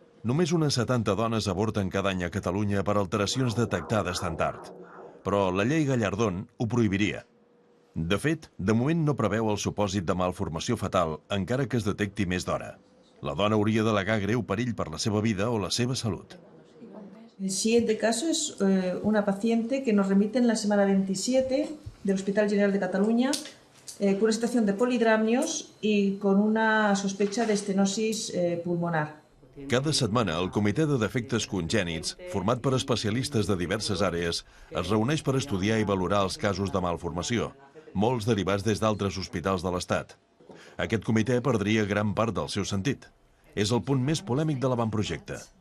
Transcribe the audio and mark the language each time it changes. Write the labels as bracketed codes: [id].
[ca] Només unes 70 dones avorten cada any a Catalunya per alteracions detectades tan tard. Però la llei Gallardón ho prohibiria. De fet, de moment no preveu el supòsit de malformació fetal, encara que es detecti més d'hora. La dona hauria d'al·legar greu perill per la seva vida o la seva salut. [es] El siguiente caso es una paciente que nos remite en la semana 27 del Hospital General de Cataluña con una situación de polidramnios y con una sospecha de estenosis pulmonar. [ca] Cada setmana, el Comitè de Defectes Congènits, format per especialistes de diverses àrees, es reuneix per estudiar i valorar els casos de malformació, molts derivats des d'altres hospitals de l'Estat. Aquest comitè perdria gran part del seu sentit. És el punt més polèmic de l'avantprojecte.